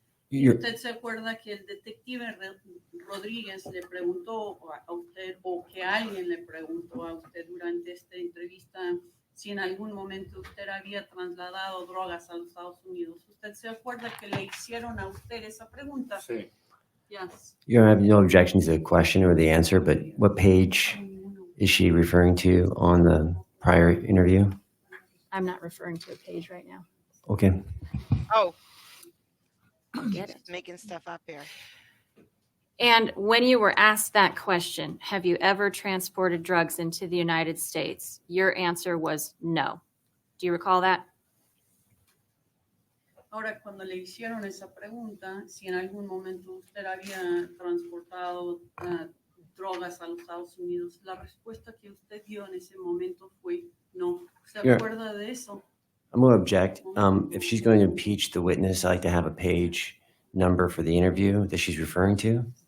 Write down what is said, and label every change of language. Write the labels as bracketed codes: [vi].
[en] You're- [es] ¿Usted se acuerda que el detective Rodríguez le preguntó a usted o que alguien le preguntó a usted durante esta entrevista si en algún momento usted había trasladado drogas a los Estados Unidos? ¿Usted se acuerda que le hicieron a usted esa pregunta? Sí. [en] Yes. You don't have no objection to the question or the answer, but what page is she referring to on the prior interview? I'm not referring to a page right now. Okay. Oh, Get it. she's making stuff up here. And when you were asked that question, have you ever transported drugs into the United States? Your answer was no. Do you recall that? [es] Ahora, cuando le hicieron esa pregunta, si en algún momento usted había transportado drogas a los Estados Unidos, la respuesta que usted dio en ese momento fue no. ¿Se [en] Yeah. [es] acuerda de eso? [en] I'm going to object. If she's going to impeach the witness, I'd like to have a page number for the interview that she's referring to.